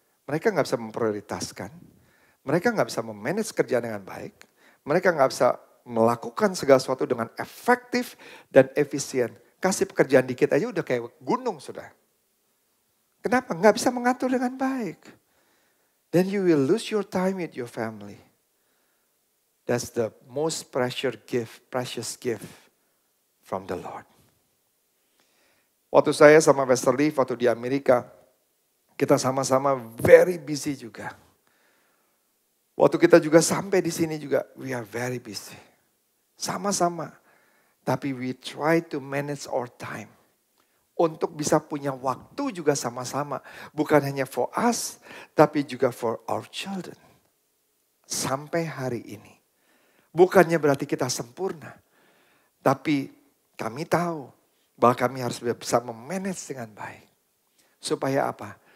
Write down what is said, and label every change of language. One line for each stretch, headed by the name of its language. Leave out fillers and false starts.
Indonesian: Mereka nggak bisa memprioritaskan, mereka nggak bisa memanage kerjaan dengan baik, mereka nggak bisa melakukan segala sesuatu dengan efektif dan efisien. Kasih pekerjaan dikit aja udah kayak gunung sudah. Kenapa? Nggak bisa mengatur dengan baik.
English: Then you will lose your time with your family. That's the most precious gift from the Lord.
Indonesian: Waktu saya sama Pastor Lee, waktu di Amerika, kita sama-sama
English: very busy
Indonesian: juga. Waktu kita juga sampai di sini juga,
English: we are very busy.
Indonesian: Sama-sama.
English: Tapi we try to manage our time.
Indonesian: Untuk bisa punya waktu juga sama-sama. Bukan hanya for us, tapi juga
English: for our children.
Indonesian: Sampai hari ini. Bukannya berarti kita sempurna. Tapi kami tahu bahwa kami harus bisa memanage dengan baik. Supaya apa?